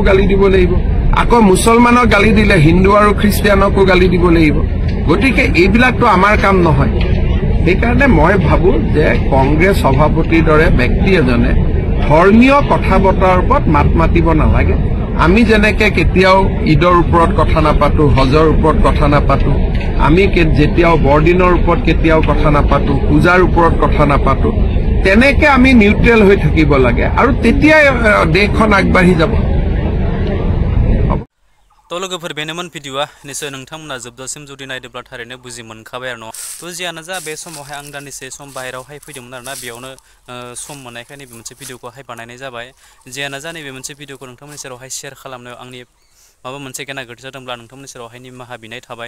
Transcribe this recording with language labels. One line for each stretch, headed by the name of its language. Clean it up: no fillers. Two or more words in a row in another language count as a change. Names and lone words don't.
Assamese: গালি দিব লাগিব আকৌ মুছলমানক গালি দিলে হিন্দু আৰু খ্ৰীষ্টিয়ানকো গালি দিব লাগিব গতিকে এইবিলাকতো আমাৰ কাম নহয় সেইকাৰণে মই ভাবো যে কংগ্ৰেছ সভাপতিৰ দৰে ব্যক্তি এজনে ধৰ্মীয় কথা বতৰাৰ ওপৰত মাত মাতিব নালাগে আমি যেনেকে কেতিয়াও ঈদৰ ওপৰত কথা নাপাতো হজৰ ওপৰত কথা নাপাতো আমি যেতিয়াও বৰদিনৰ ওপৰত কেতিয়াও কথা নাপাতো পূজাৰ ওপৰত কথা নাপাতো তেনেকে আমি নিউট্ৰেল হৈ থাকিব লাগে আৰু তেতিয়াই দেশখন আগবাঢ়ি যাব
Bodo: तो लोगोफोर बेनोमोन भिडिअआ निश्चय नोंथांमोना जोबजासिम जुदि नायदोंब्ला थारैनो बुजि मोनखाबाय आरो न' तो जियानो जा बे समावहाय आं दान्दिसे सम बाहेरायावहाय फैदोंमोन आरोना बेयावनो सम मोननायखाय नैबे मोनसे भिडिअखौहाय बानायनाय जाबाय जियानो जा नैबे मोनसे भिडिअखौ नोंथांमोननि सेरावहाय शेयार खालामनायाव आंनि माबा मोनसे गेना गोरोन्थि जादोंब्ला नोंथांमोननि सेरावहाय निमाहा बिनाय थाबाय